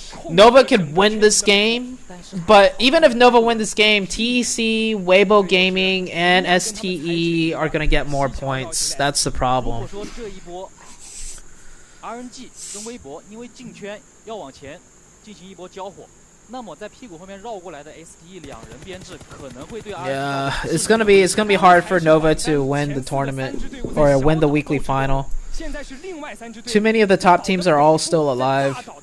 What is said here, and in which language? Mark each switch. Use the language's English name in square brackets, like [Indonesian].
[English] Nova could win this game, but even if Nova win this game, TEC, Weibo Gaming, and STE are gonna get more points. That's the problem. [Chinese] RNG 跟微博因为进圈要往前进行一波交火，那么在屁股后面绕过来的 STE 两人编制可能会对 [English] Yeah, it's gonna be hard for Nova to win the tournament or win the weekly final. Too many of the top teams are all still alive.